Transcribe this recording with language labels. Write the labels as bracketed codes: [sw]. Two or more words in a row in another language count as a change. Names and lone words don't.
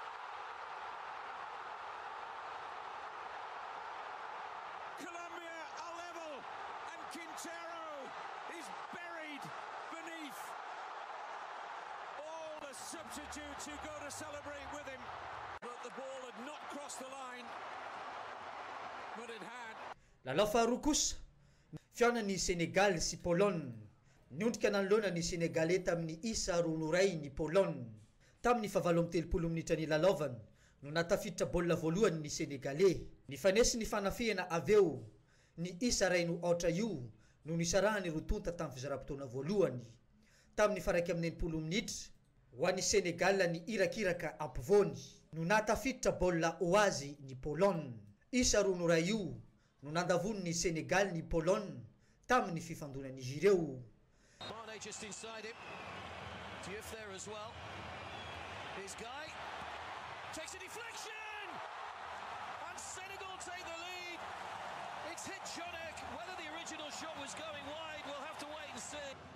[en] Colombia are level and Quintero is buried beneath all the substitutes who go to celebrate with him. But the ball had not crossed the line. But it had. [mg] Lalao faharoa kosa fiaonan'ny Senegal sy Pologne. Niondrika nanoloana ny Senegalais tamin'ny isa 2-0 ny Pologne. Tamin'ny 17 minitra ny lalaovana no natafiditra baolina voalohany ny Senegalais. Ny fanesy ny fanafihana aveo ny isa 2-0 io no nisarahany rotonta tamin'ny fizara-potoana voalohany. Tamin'ny 19 minitra ho an'ny Senegal ny irakiraka ampovoany no natafiditra baolina ho azy ny Pologne. Isa 2-0 io no nandavony ny Senegal ny Pologne tamin'ny fifandonan'izy ireo. [en] Mane just inside him. Diouf there as well. This guy takes a deflection, and Senegal take the lead. It's hit Jonek. Whether the original shot was going wide, we'll have to wait and see.